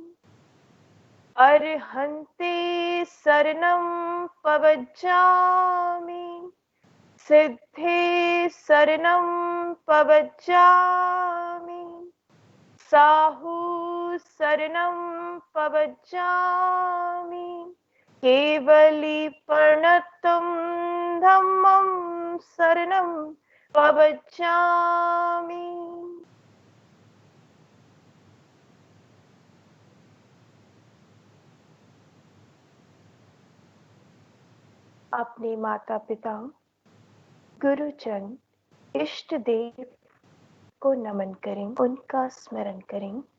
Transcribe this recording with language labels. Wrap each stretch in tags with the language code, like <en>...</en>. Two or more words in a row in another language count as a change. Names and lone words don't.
<pra>अर्हन्ते शरणं पवज्जामि, सिद्धे शरणं पवज्जामि, साहु शरणं पवज्जामि, केवलीपर्णतं धम्मं शरणं पवज्जामि।</pra> <hi>अपने माता पिता, गुरुजन, इष्ट देव को नमन करें, उनका स्मरण करें।</hi>